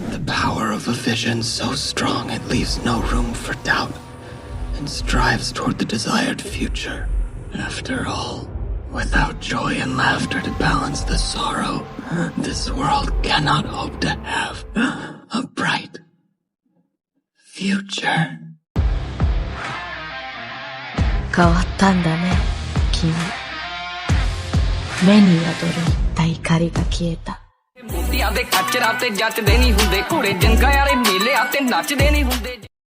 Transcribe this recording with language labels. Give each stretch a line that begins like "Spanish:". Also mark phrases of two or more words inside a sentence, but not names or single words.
English: The power of a vision so strong it leaves no room for doubt and strives toward the desired future. After all, without joy and laughter to balance the sorrow, this world cannot hope to have a bright future.
Japanese: 変わったんだね、君。目に宿るった怒りが消えた。
Punjabi: ਮੋਤੀਆਂ ਦੇ ਕੱਚਰਾਂ ਤੇ ਜੱਚਦੇ ਨਹੀਂ ਹੁੰਦੇ ਘੋੜੇ ਜੰਗਾਂ ਵਾਲੇ ਮੇਲੇ ਆਤੇ ਨੱਚਦੇ ਨਹੀਂ ਹੁੰਦੇ।